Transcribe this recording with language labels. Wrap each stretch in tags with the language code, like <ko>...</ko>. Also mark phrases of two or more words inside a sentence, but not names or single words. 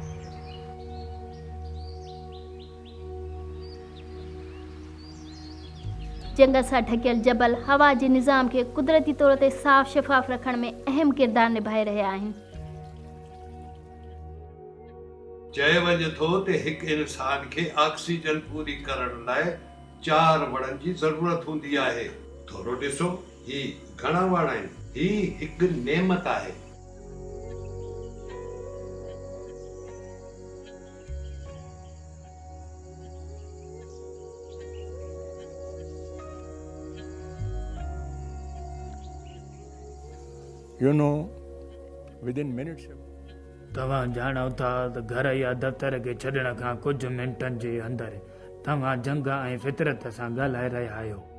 <sd>जंग सां ढकियल जबल हवा जे निज़ाम खे कुदरती तौर ते साफ़ शफ़ाफ़ रखण में अहम किरदारु निभाए रहिया आहिनि। चयो वञे थो त हिकु इंसान खे ऑक्सीजन पूरी करण लाइ 4 वणनि जी ज़रूरत हूंदी आहे। थोरो ॾिसो, ही घणा वण आहिनि। ही हिकु नेमत आहे।</sd> <en>You know, within minutes.</en> <sd>तव्हां ॼाणो था त घर या दफ़्तर खे छॾण खां कुझु मिंटनि जे अंदरि तव्हां जंग ऐं फितरत सां ॻाल्हाए रहिया आहियो।</sd>